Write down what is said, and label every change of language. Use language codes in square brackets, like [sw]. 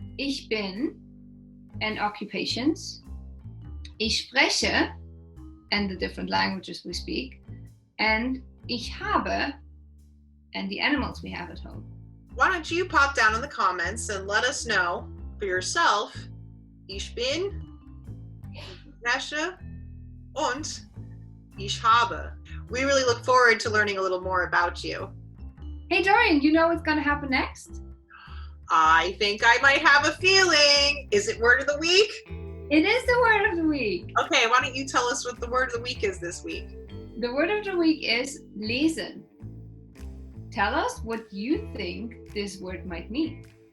[de] Ich bin [en] and occupations. [de] Ich spreche [en] and the different languages we speak. And [de] ich habe [en] and the animals we have at home. Why don't you pop down in the comments and let us know for yourself. [de] Ich bin, ich spreche und ich habe. [en] We really look forward to learning a little more about you. Hey Dorian, you know what's going to happen next? I think I might have a feeling. Is it word of the week? It is the word of the week. Okay, why don't you tell us what the word of the week is this week? The word of the week is lesen. Tell us what you think this word might mean.